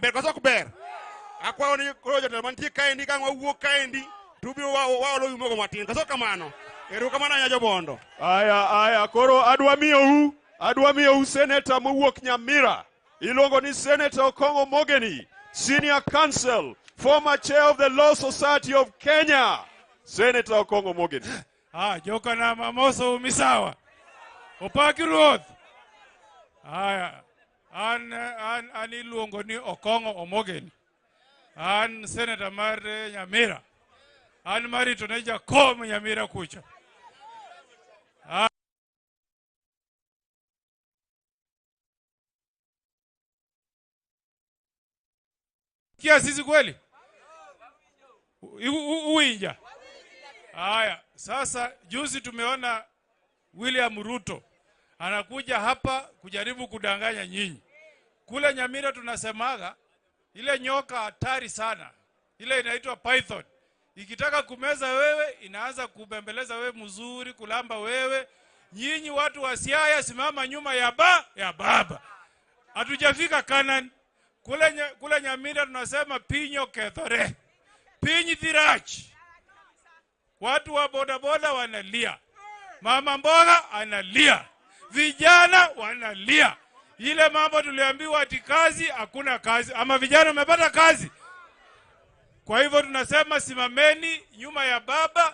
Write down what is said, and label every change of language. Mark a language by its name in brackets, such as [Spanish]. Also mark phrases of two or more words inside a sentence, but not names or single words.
[Luo (Kenya and Tanzania)] Ber koso ber. Akwa oni koro jotelo mantie kaendi ka wawuok kaendi, tubiro waolo yumogo matin. Koso kamano. Erokamano ahinya Bondo. Aya, koro adwa miyou Senator mowuok Nyamira. Iluongo ni Senator Okongo Mogeni, [English] Senior Counsel, former Chair of the Law Society of Kenya. [Luo (Kenya and Tanzania)] Senator Okongo Mogeni. Jokana mamoso umisawa. Opaki ruoth. An iluongo ni Okongo Omogeni. An Senator mar Nyamira. An marito ne jakom Nyamira kucha. [Swahili] Kia sisi kweli? [Luo (Kenya and Tanzania)] Uwinja. [Swahili] Haya, sasa juzi tumeona William Ruto anakuja hapa kujaribu kudanganya nyinyi. Kule Nyamira tunasemaga ile nyoka hatari sana. Ile inaitwa python. Ikitaka kumeza wewe, inaanza kubembeleza wewe mzuri, kulamba wewe. Nyinyi watu wa Siaya simama nyuma ya baba. Hatujafika Kanani. Kule Nyamira tunasema [Luo (Kenya and Tanzania)] pinyo kethore. Pinyi thirach. [Swahili] Watu wa bodaboda wanalia. Mama mboga analia. Vijana wanalia. Ile mambo tuliambiwa ati kazi, hakuna kazi. Ama vijana wamepata kazi. Kwa hivyo tunasema simameni nyuma ya baba.